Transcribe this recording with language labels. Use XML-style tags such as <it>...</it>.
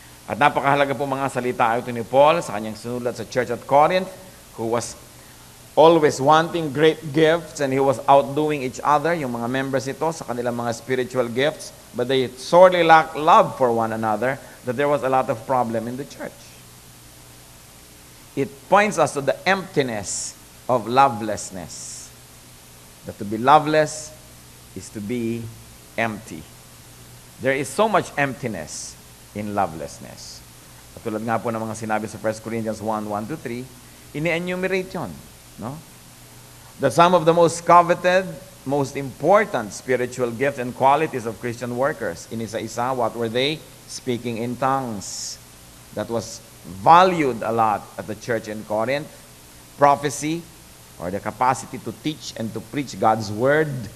<tl>At napakahalaga po mga salita ito ni Paul sa kanyang sinulat sa church at Corinth,</tl> <en>who was always wanting great gifts and he was outdoing each other,</en> <tl>yung mga members ito sa kanilang mga spiritual gifts,</tl> <en>but they sorely lacked love for one another, that there was a lot of problem in the church. It points us to the emptiness of lovelessness. That to be loveless is to be empty. There is so much emptiness in lovelessness.</en> <tl>At tulad nga po ng mga sinabi sa 1 Corinthians 1:1-3, ini-enumerate yun. No?</tl> <en>That some of the most coveted, most important spiritual gifts and qualities of Christian workers, inisa-isa, what were they? Speaking in tongues. That was valued a lot at the church in Corinth. Prophecy, or the capacity to teach and to preach God's word.</en>